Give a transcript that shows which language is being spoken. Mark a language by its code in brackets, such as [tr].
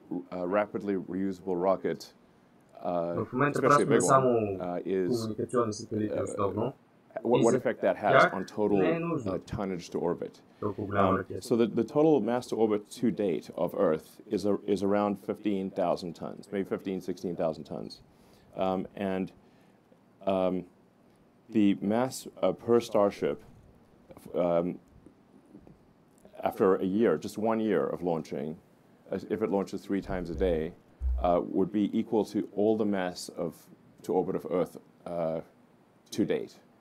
[en] A rapidly reusable rocket, [bg] в момента пращаме само комуникационни сателити основно. [en] What effect that has on total tonnage to orbit. So the total mass to orbit to date of Earth is around 15,000 tons, maybe 16,000 tons. And the mass per Starship, after a year, just 1 year of launching, if it launches 3 times a day, would be equal to all the mass to orbit of Earth to date.